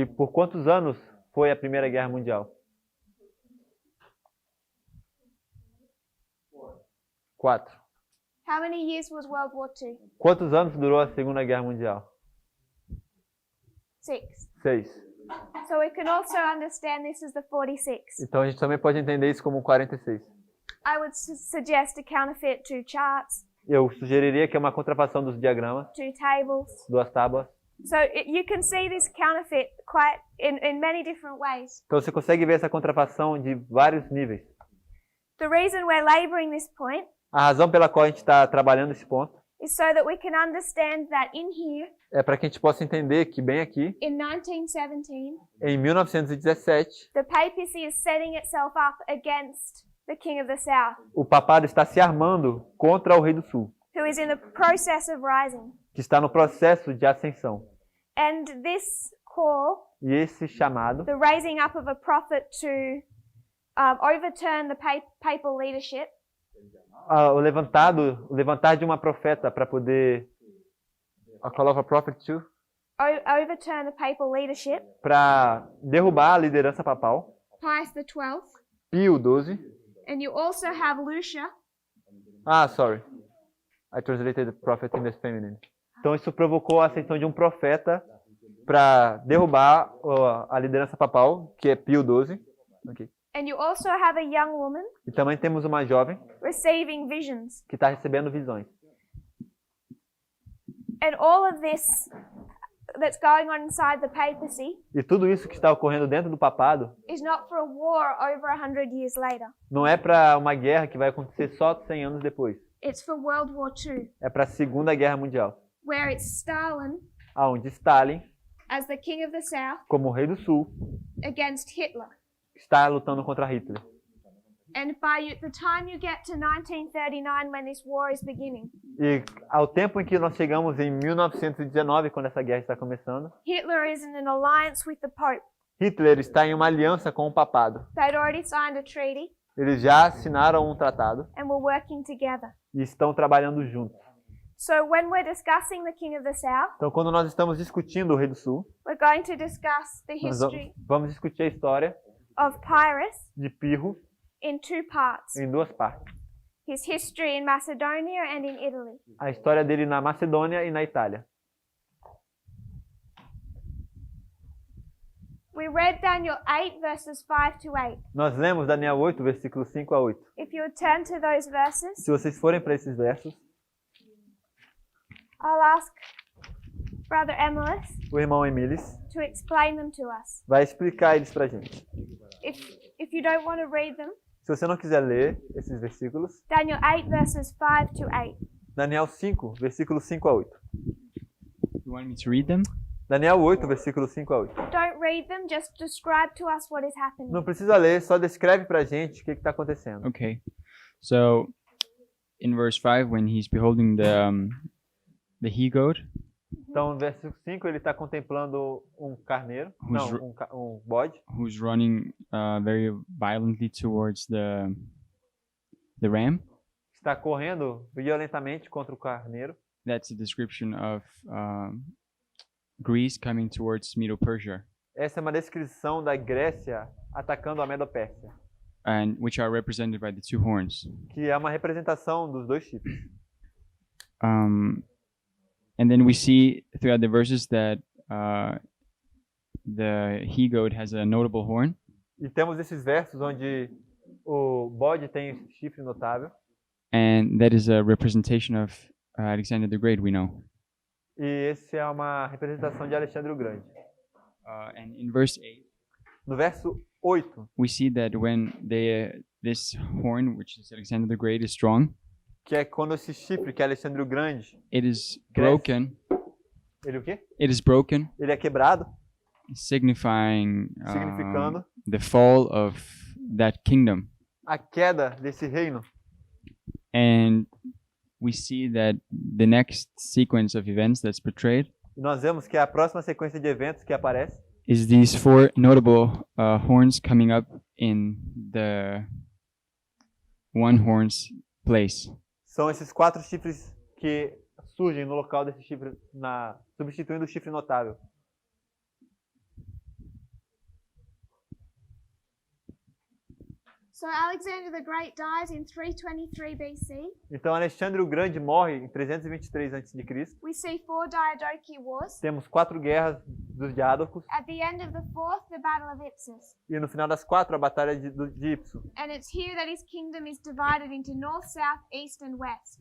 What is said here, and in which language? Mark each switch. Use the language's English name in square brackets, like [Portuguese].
[Portuguese] E por quantos anos foi a Primeira Guerra Mundial? 4. [English] How many years was World War II? [Portuguese] Quantos anos durou a Segunda Guerra Mundial? 6. [English] 6. So we can also understand this as the 46. [Portuguese] Então a gente também pode entender isso como 46. [English] I would suggest a counterfeit, 2 charts, [Portuguese] Eu sugeriria que é uma contrafação dos diagramas, [English] 2 tables. [Portuguese] 2 tábuas. [English] So you can see this counterfeit quite in many different ways. [Portuguese] Então você consegue ver essa contrafação de vários níveis. [English] The reason we're laboring this point [Portuguese] A razão pela qual a gente está trabalhando esse ponto [English] is so that we can understand that in here, [Portuguese] é para que a gente possa entender que bem aqui, [English] in 1917, [Portuguese] em 1917, [English] the papacy is setting itself up against the King of the South, [Portuguese] o papado está se armando contra o Rei do Sul, [English] who is in the process of rising. [Portuguese] que está no processo de ascensão. [English] And this call, [Portuguese] E esse chamado, [English] the raising up of a prophet to overturn the papal leadership, [Portuguese] o levantar de uma profeta para poder [English] a call of a prophet to, overturn the papal leadership, [Portuguese] para derrubar a liderança papal, [English] Pius XII, [Portuguese] Pio XII. [English] and you also have Lucia, Sorry. I translated prophet in the feminine. [Portuguese] Então isso provocou a ascensão de um profeta para derrubar a liderança papal, que é Pio XII. [English] Okay. and you also have a young woman [Portuguese] E também temos uma jovem [English] receiving visions. [Portuguese] que está recebendo visões. [English] And all of this that's going on inside the papacy [Portuguese] E tudo isso que está ocorrendo dentro do papado [English] is not for a war over 100 years later. [Portuguese] não é para uma guerra que vai acontecer só 100 anos depois. [English] It's for World War II, [Portuguese] É para a Segunda Guerra Mundial, [English] where it's Stalin [Portuguese] onde Stalin, [English] as the King of the South [Portuguese] como rei do Sul, [English] against Hitler. [Portuguese] está lutando contra Hitler. [English] And the time you get to 1939 when this war is beginning, [Portuguese] E ao tempo em que nós chegamos em 1919, quando essa guerra está começando, [English] Hitler is in an alliance with the Pope. [Portuguese] Hitler está em uma aliança com o papado. [English] They'd already signed a treaty [Portuguese] Eles já assinaram um tratado [English] and were working together. [Portuguese] e estão trabalhando juntos. [English] So when we're discussing the King of the South, [Portuguese] Então, quando nós estamos discutindo o Rei do Sul, [English] we're going to discuss the [Portuguese] nós [English] history [Portuguese] vamos discutir a história [English] of Pyrrhus [Portuguese] de Pirro [English] in two parts. [Portuguese] em duas partes. [English] His history in Macedonia and in Italy. [Portuguese] A história dele na Macedônia e na Itália. [English] We read Daniel 8 verses 5 to 8. [Portuguese] Nós lemos Daniel 8, versículos 5 a 8. [English] If you would turn to those verses, [Portuguese] Se vocês forem para esses versos, [English] I'll ask Brother Emilis [Portuguese] o irmão Emilis [English] to explain them to us. [Portuguese] vai explicar eles pra gente. [English] If you don't want to read them, [Portuguese] Se você não quiser ler esses versículos, [English] Daniel 8 verses 5 to 8. [Portuguese] Daniel 5, versículos 5 a 8. [English] You want me to read them? [Portuguese] Daniel 8, versículos 5 a 8. [English] Don't read them, just describe to us what is happening. [Portuguese] Não precisa ler, só descreve pra gente o que está acontecendo. [English] Okay. So, in verse 5, when he's beholding the he-goat, [Portuguese] Então, no versículo 5, ele está contemplando um carneiro, [English] Who's [Portuguese] não, um bode, [English] who's running very violently towards the ram. [Portuguese] está correndo violentamente contra o carneiro. [English] That's a description of Greece coming towards Medo-Persia, [Portuguese] Essa é uma descrição da Grécia atacando a Medo-Pérsia, [English] and which are represented by the two horns. [Portuguese] que é uma representação dos dois chifres. [English] And then we see throughout the verses that the he-goat has a notable horn, [Portuguese] E temos esses versos onde o bode tem esse chifre notável, [English] and that is a representation of Alexander the Great, we know. [Portuguese] e esse é uma representação de Alexandre o Grande. [English] And in verse 8, [Portuguese] No verso 8, [English] we see that when this horn, which is Alexander the Great, is strong, [Portuguese] que é quando esse chifre, que é Alexandre o Grande, [English] it is [Portuguese] Cresce. [English] broken. [Portuguese] ele o quê? [English] It is broken, [Portuguese] Ele é quebrado, [English] signifying [Portuguese] significando [English] the fall of that kingdom. [Portuguese] a queda desse reino. [English] And we see that the next sequence of events that's portrayed [Portuguese] E nós vemos que a próxima sequência de eventos que aparece [English] is these four notable horns coming up in the one horn's place. [Portuguese] são esses 4 chifres que surgem no local desse chifre, substituindo o chifre notável. [English] So Alexander the Great dies in 323 BC. [Portuguese] Então Alexandre o Grande morre em 323 a.C. [English] We see 4 Diadochi wars. [Portuguese] Temos 4 guerras dos Diádocos [English] At the end of the 4th, the Battle of Ipsus. [Portuguese] e no final das 4 a batalha de Ipso. [English] And it's here that his kingdom is divided into north, south, east, and west.